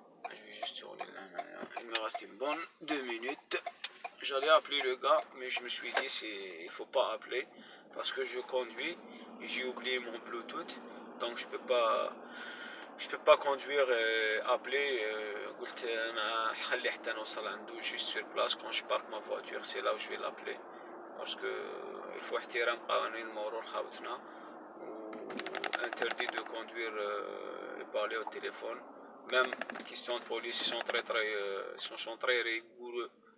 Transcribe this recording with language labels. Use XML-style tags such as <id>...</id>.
<fr>Je vais juste tourner là. Il me reste une bonne 2 minutes. J'allais appeler le gars, mais je me suis dit il faut pas appeler parce que je conduis et j'ai oublié mon Bluetooth, donc je peux pas conduire et appeler.</fr> <ar>قلت انا خلي حتى نوصل عنده</ar> <fr>juste sur place. Quand je parque ma voiture, c'est là où je vais l'appeler parce que il faut</fr> <ar>احترام قوانين المرور خاوتنا,</ar> <fr>ou interdit de conduire et parler au téléphone. Même question de police, ils sont très rigoureux.</fr>